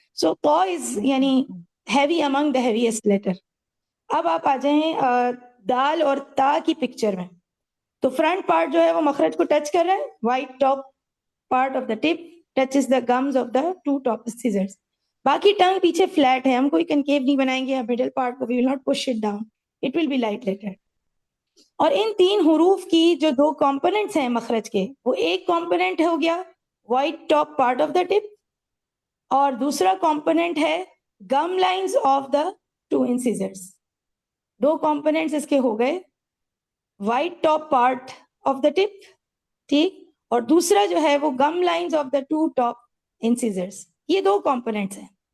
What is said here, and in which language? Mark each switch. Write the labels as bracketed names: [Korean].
[English] So طا is یعنی heavy among the heaviest letter. [Urdu] اب آپ آ جائیں دال اور تا کی پکچر میں. تو فرنٹ پارٹ جو ہے وہ مخرج کو ٹچ کر رہا ہے، [English] White top part of the tip touches the gums of the two top incisors. [Urdu] باقی ٹنگ پیچھے فلیٹ ہے، ہم کوئی کنکیو نہیں بنائیں گے. مڈل پارٹ کو [English] we will not push it down, it will be light letter. [Urdu] اور ان تین حروف کی جو دو کمپوننٹس ہیں مخرج کے، وہ ایک کمپوننٹ ہو گیا [English] white top part of the tip, [Urdu] اور دوسرا کمپوننٹ ہے [English] Gum lines of the two incisors. [Urdu] Do components اس کے ہو گئے، [English] white top part of the tip, [Urdu] ٹھیک، اور دوسرا جو ہے وہ [English] Gum lines of the two top incisors. [Urdu] یہ دو کمپوننٹس ہیں.